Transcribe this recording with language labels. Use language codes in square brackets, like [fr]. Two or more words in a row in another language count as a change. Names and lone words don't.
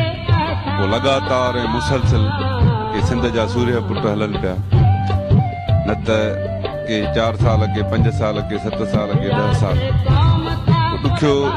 [sd] पोइ लगातार ऐं मुसलसल के सिंध जा सूर्य पुट हलनि पिया, न त के 4 साल के 5 साल के 7 साल के 10 साल ॾुखियो।